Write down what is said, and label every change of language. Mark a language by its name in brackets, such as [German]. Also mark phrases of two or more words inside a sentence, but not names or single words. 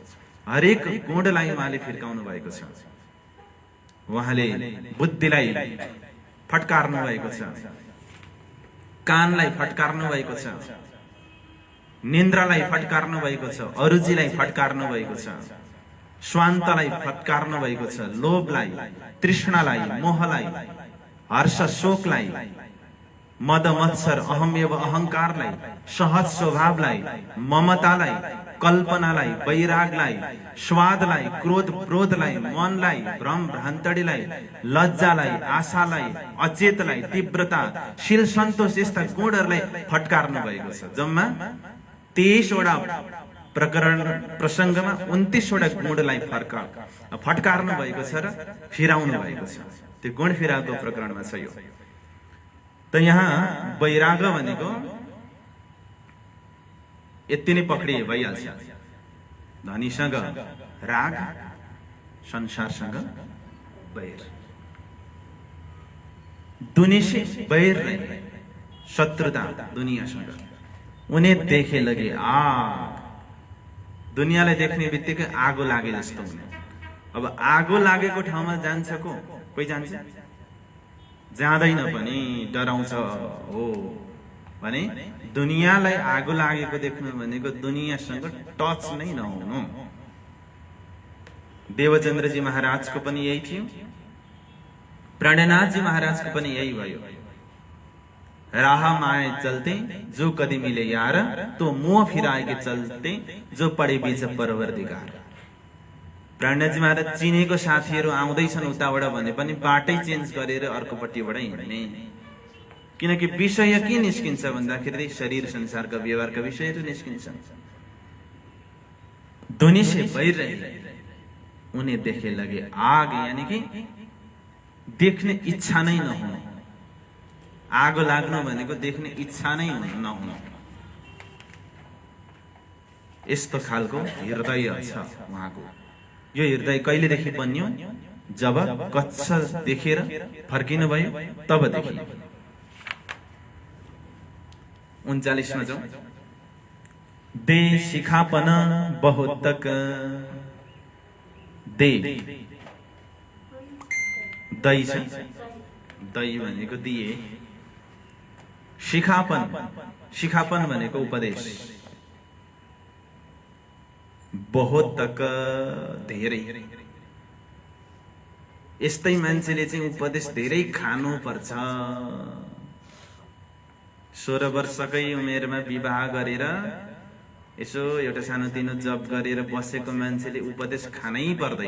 [Nepali] हरेक गुणलाई उहाँले फिर्काउनु भएको छ। उहाँले बुद्धिलाई फटकार्नु भएको छ, कानलाई फटकार्नु भएको छ, निन्द्रालाई फटकार्नु भएको छ, अरुचिलाई फटकार्नु भएको छ, स्वान्तलाई फटकार्नु भएको छ, लोभलाई, तृष्णालाई, मोहलाई, हर्ष शोकलाई, मद मत्सर अहम एव अहंकारलाई, सहज स्वभावलाई, ममतालाई, कल्पनालाई, वैरागलाई, स्वादलाई, क्रोध क्रोधलाई, मनलाई, भ्रम भ्रान्तडीलाई, लज्जालाई, आशालाई, अचेतलाई, तीव्रता, शील सन्तोष यस्ता गुणहरूलाई फटकार्नु भएको छ। जम्मा 23 वटा प्रकरण प्रसंगमा 29 वटा गुणलाई फटकार्नु भएको छ र फिराउनु भएको छ। त्यो गुण फिराको प्रकरणमा छ यो। त यहाँ वैराग भनेको यति नै पक्रिए भइहाल्छ। धनीसँग राग, संसारसँग बैर। [Hindi] दुनिया से बैर नहीं, [Nepali] शत्रुता दुनियासँग। [Hindi] उन्हें देखे लगे आग, [Nepali] दुनियालाई देख्ने बित्तिकै आगो लागे जस्तो हुने। अब आगो लागेको ठाउँमा जान्छ को? कोही जान्छ? जाँदैन पनि, डराउँछ हो भने दुनियालाई आगो लागेको देख्नु भनेको दुनियासँग टच नै नहुनु। देवचन्द्रजी महाराजको पनि यही थियो, प्राणनाथजी महाराजको पनि यही भयो। [Hindi] राह माए चलते जो कदी मिले यार, तो मुंह फिराए के चलते जो पड़े बीच परवरदिगार। [Nepali] प्राणनाथजी महाराज चिनेको साथीहरू आउँदैछन् उताबाट भने पनि बाटै चेन्ज गरेर अर्कोपट्टिबाट हिँड्ने। किनकि विषय के निस्किन्छ भन्दाखेरि शरीर संसारका व्यवहारका विषयहरू निस्किन्छन्। [Hindi] दुनिया से बैर रहे उन्हें देखे लगे आग, यानी कि [Nepali] देख्ने इच्छा नै नहुनु। आगो लाग्नु भनेको देख्ने इच्छा नै नहुनु। यस्तो खालको हृदय छ उहाँको। यो हृदय कहिलेदेखि बन्यो? जब कच्छ देखेर फर्किनु भयो तबदेखि। 39 मा जाउँ। [Hindi] दे शिखापन बहुत तक, [Nepali] दे दही छ, दही भनेको दिए। शिखापन, शिखापन भनेको उपदेश। [Hindi] बहुत तक [Nepali] धेरै। यस्तै मान्छेले चाहिँ उपदेश धेरै खानु पर्छ। 16 वर्षकै उमेरमा विवाह गरेर यसो एउटा सानोतिनो जब गरेर बसेको मान्छेले उपदेश खानै पर्दैन।